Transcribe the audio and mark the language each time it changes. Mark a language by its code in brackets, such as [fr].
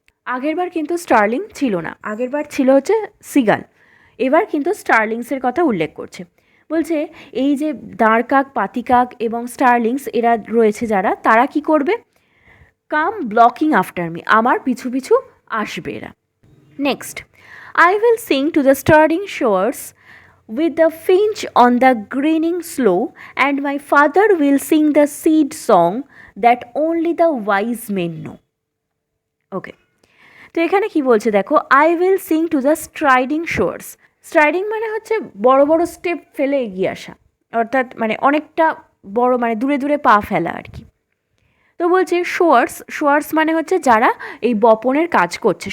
[bn] আগেরবার কিন্তু স্টারলিং ছিল না, আগেরবার ছিল হচ্ছে সিগাল। এবার কিন্তু স্টারলিংসের কথা উল্লেখ করছে। বলছে এই যে দাঁড়কাক, পাতিকাক এবং স্টারলিংস এরা রয়েছে যারা, তারা কি করবে? [en] come blocking after me, [bn] আমার পিছু পিছু আসবে এরা। [en] Next, I will sing to the starting showers with the finch on the greening slow, and my father will sing the seed song that only the wise men know. [bn] ওকে, তো এখানে কি বলছে দেখো, [en] I will sing to the striding showers. [bn] স্ট্রাইডিং মানে হচ্ছে বড় বড় step ফেলে এগিয়ে আসা, অর্থাৎ মানে অনেকটা বড়, মানে দূরে দূরে পা ফেলা আর কি। তো বলছে শোয়ার্স মানে হচ্ছে যারা এই বপনের কাজ করছে।